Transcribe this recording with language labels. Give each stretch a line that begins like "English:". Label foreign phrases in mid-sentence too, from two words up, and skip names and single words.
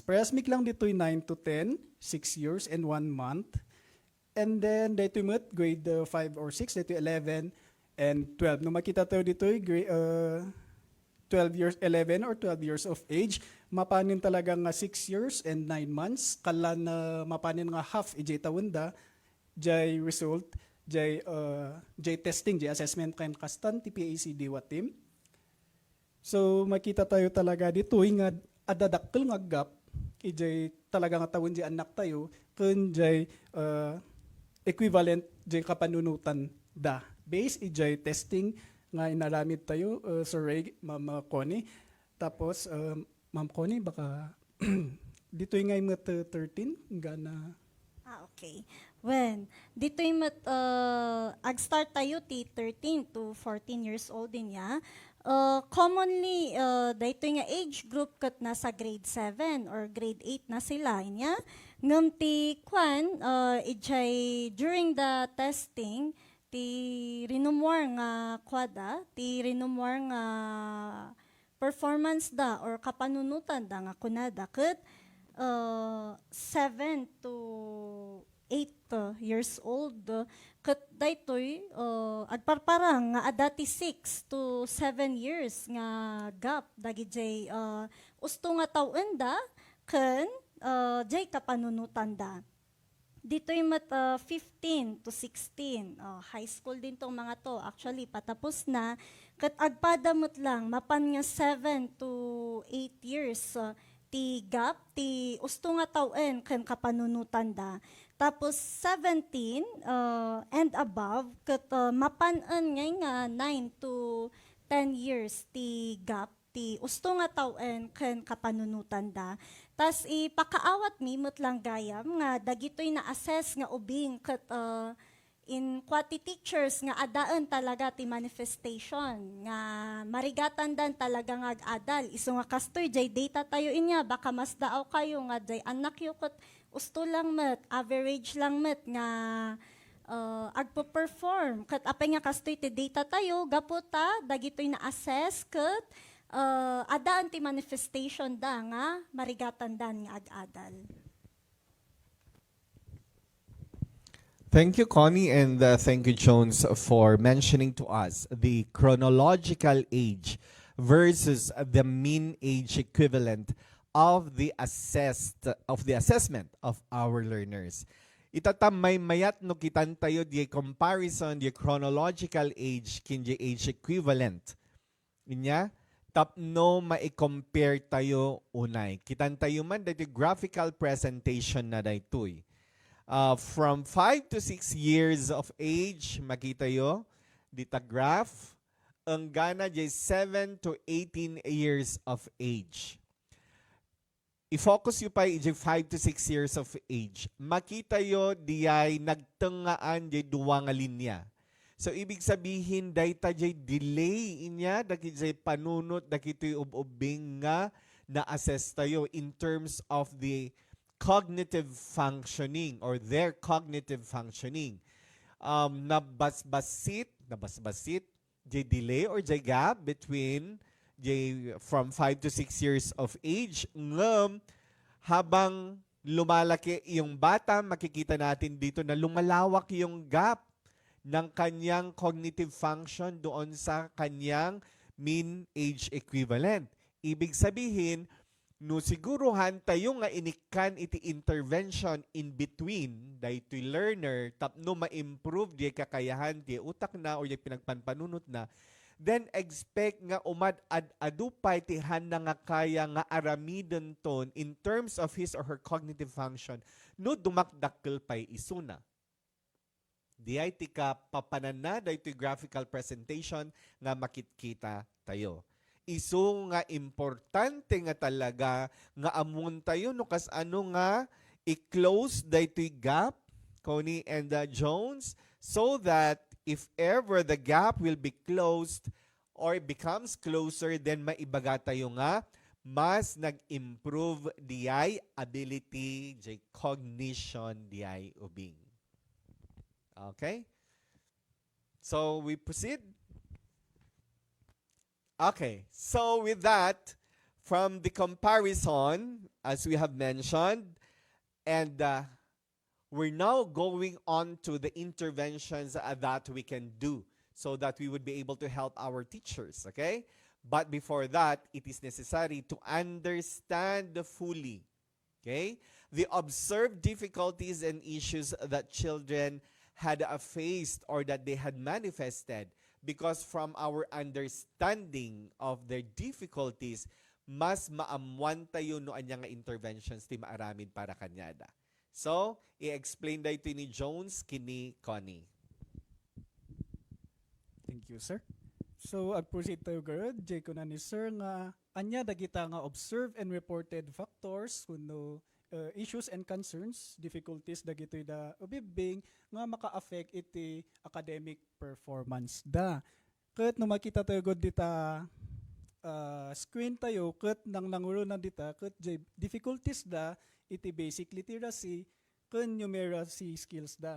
Iloko: Parehas mik lang ditoy 9 to 10,
English: 6 years and 1 month. And then,
Filipino: dito yung grade 5 or 6, dito 11 and 12. Nung makita tayo dito, 12 years,
English: 11 or 12 years of age,
Iloko: mapanin talaga nga
English: 6 years and 9 months.
Iloko: Kala na mapanin nga half, ijay tawanda, jay result, jay testing, jay assessment kain kastan, TPAC diwa team. So, makita tayo talaga dito, nga adadakkel nga gap, ijay talaga nga tawon jay anak tayo, kun jay equivalent jay kapanunutan da. Base ijay testing nga inaramid tayo, Sir Ray, Ma'am Connie.
Filipino: Tapos, Ma'am Connie, baka dito yung nga 13, gana. Okay. When, dito yung ag-start tayo ti
English: 13 to 14 years old
Filipino: din ya. Commonly, dito yung
English: age group
Filipino: kat nasa grade 7 or grade 8 na sila niya.
Iloko: Ngam ti kwan, ijay
English: during the testing,
Iloko: ti rinumwar nga kwada, ti rinumwar nga performance da or kapanunutan da nga kunada kat
English: 7 to 8 years old.
Iloko: Kat daytoy agparparang nga adati 6 to 7 years nga gap dagi jay usto nga tawen da ken jay kapanunutan da.
Filipino: Dito yung 15 to 16. High school din tong mga to. Actually, patapos na.
Iloko: Kat agpadamot lang, mapan nga 7 to 8 years. Ti gap, ti usto nga tawen ken kapanunutan da.
Filipino: Tapos 17
English: and above,
Iloko: kat mapan-an nga 9 to 10 years ti gap, ti usto nga tawen ken kapanunutan da. Tas ipakaawat mi met lang gayam nga dagitoy na assess nga ubing ket in
English: quality teachers
Iloko: nga adaan talaga ti manifestation nga marigatan dan talaga nga ag-adal isu nga kastoy jay data tayo inya baka mas daaw kayo nga jay anak yo ket usto lang met average lang met nga agpo-perform. Kat apay nga kastoy ti data tayo, gaputa, dagitoy na assess, kat ada anti manifestation da nga, marigatan dan nga ag-adal.
English: Thank you, Connie, and thank you, Jones, for mentioning to us the chronological age versus the mean age equivalent of the assessment of our learners.
Iloko: Itatamay mayat no kitan tayo di comparison di
English: chronological age
Iloko: kin di
English: age equivalent.
Iloko: Inya tapno ma-compare tayo unay. Kitan tayo man dati
English: graphical presentation
Iloko: na daytoy.
English: From 5 to 6 years of age,
Iloko: makita yo, dita graph, ang gana jay
English: 7 to 18 years of age.
Iloko: I-focus yo pa jay
English: 5 to 6 years of age.
Iloko: Makita yo diyay nagtengaan jay duwa nga linya.
Filipino: So, ibig sabihin,
Iloko: dayta jay delay inya, daki jay panunot, daki to'y ubing nga na-assess tayo
English: in terms of the cognitive functioning or their cognitive functioning.
Iloko: Nabasbasit, jay delay or jay gap
English: between from 5 to 6 years of age.
Iloko: Ngam,
Filipino: habang lumalaki yung bata, makikita natin dito na lumalawak yung gap ng kanyang
English: cognitive function
Filipino: doon sa kanyang
English: mean age equivalent.
Filipino: Ibig sabihin,
Iloko: no siguruhan tayo nga inikan iti intervention
English: in between
Iloko: daytoy learner tapno ma-improve di kakayahan di utak na o di pinagpanpanunot na, then expect nga adupay ti handa nga kaya nga aramidon ton
English: in terms of his or her cognitive function
Iloko: no dumakdakkel pay isuna. Di ay tika papanana daytoy
English: graphical presentation
Iloko: nga makitkita tayo. Isu nga importante nga talaga nga amon tayo no kas ano nga i-close daytoy gap, Connie and Jones,
English: so that if ever the gap will be closed or becomes closer,
Iloko: then maibaga tayo nga mas nag-improve diay ability, jay cognition diay ubing.
English: Okay? So we proceed. Okay, so with that, from the comparison, as we have mentioned, and we're now going on to the interventions that we can do so that we would be able to help our teachers, okay? But before that, it is necessary to understand fully, okay, the observed difficulties and issues that children had faced or that they had manifested. Because from our understanding of their difficulties,
Iloko: mas maamuan tayo no anya nga interventions ti maaramid para kanyada. So, i-explain dayto ni Jones kini Connie.
English: Thank you,
Iloko: sir. So, ag-proceed tayo garod. Jay ko na ni sir nga anya dagita nga
English: observed and reported factors
Iloko: kuno
English: issues and concerns,
Iloko: difficulties dagitoy da ubibing nga maka-affect iti academic performance da. Ket no makita tayo god dita screen tayo ket nang nanguro na dita ket difficulties da iti
English: basic literacy
Iloko: ken
English: numeracy skills
Iloko: da.